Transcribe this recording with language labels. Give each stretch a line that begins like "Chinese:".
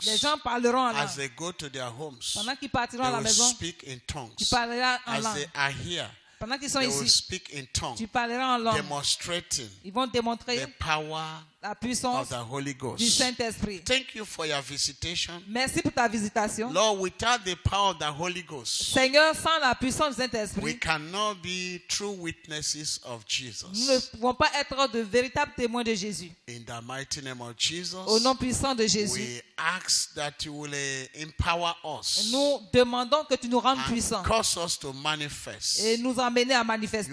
French: les gens parleront en
English: As
French: langue.
English: they go to their homes,
French: Pendant qu'ils partiront à la
English: will
French: maison,
English: speak in
French: tu
English: tongues.
French: parleras en
English: As they
French: langue.
English: are here,
French: Pendant qu'ils sont
English: they will
French: ici,
English: speak in tongues,
French: tu parleras en langue.
English: demonstrating
French: Ils vont démontrer
English: the power
French: la
English: of
French: puissance
English: the Holy
French: du
English: Ghost.
French: Saint-Esprit.
English: Thank you for your visitation.
French: Merci pour ta visitation.
English: Lord, without the power of the Holy Ghost,
French: Seigneur, sans la puissance du
English: we
French: Saint-Esprit,
English: cannot be true witnesses of
French: nous ne
English: Jesus.
French: pouvons pas être de véritables témoins de Jésus.
English: In the mighty name of Jesus,
French: Au nom puissant de Jésus,
English: we ask that you will empower us
French: nous demandons que tu nous rendes
English: and
French: puissants
English: cause us to manifest
French: et nous emmener à manifester